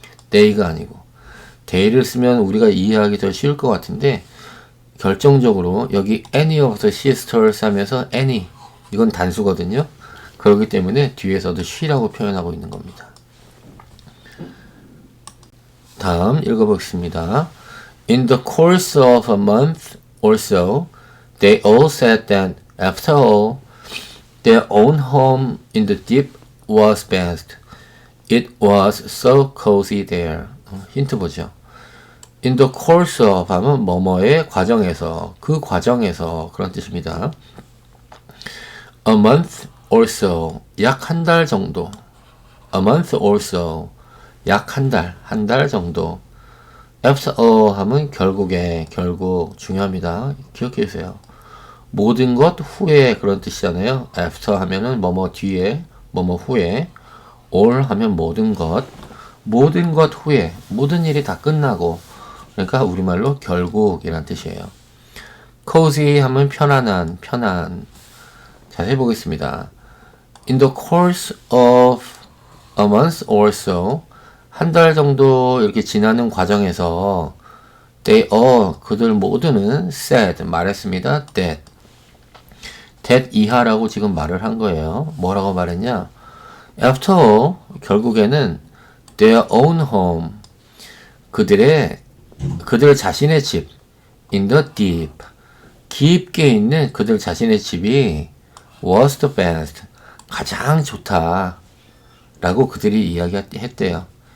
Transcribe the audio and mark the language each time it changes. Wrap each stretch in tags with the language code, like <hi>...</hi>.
<ko>they가 아니고 they를 쓰면 우리가 이해하기 더 쉬울 것 같은데 결정적으로 여기</ko> <en>any of the sisters</en> <ko>하면서 any 이건 단수거든요. 그렇기 때문에 뒤에서도 she라고 표현하고 있는 겁니다. 다음 읽어보겠습니다.</ko> <en>In the course of a month or so, they all said that after all, their own home in the deep was best. It was so cozy there.</en> <ko>힌트 보죠. In the course of 하면 뭐뭐의 과정에서, 그 과정에서 그런 뜻입니다. A month or so, 약 한 달 정도. A month or so, 약 한 달 정도. After all 하면 결국 중요합니다. 기억해 주세요. 모든 것 후에 그런 뜻이잖아요. After 하면은 뭐뭐 뒤에, 뭐뭐 후에. all 하면 모든 것 후에, 모든 일이 다 끝나고. 그러니까 우리말로 결국이란 뜻이에요. cozy 하면 편안. 자세히 보겠습니다.</ko> <en>In the course of a month or so,</en> <ko>한 달 정도 이렇게 지나는 과정에서</ko> <en>they all,</en> <ko>그들 모두는 said, 말했습니다. that 이하라고 지금 말을 한 거예요. 뭐라고 말했냐? After all, 결국에는</ko> <en>their own home,</en> <ko>그들 자신의 집,</ko> <en>in the deep,</en> <ko>깊게 있는 그들 자신의 집이</ko> <en>was the best,</en> <ko>가장 좋다 라고 그들이 이야기했대요.</ko>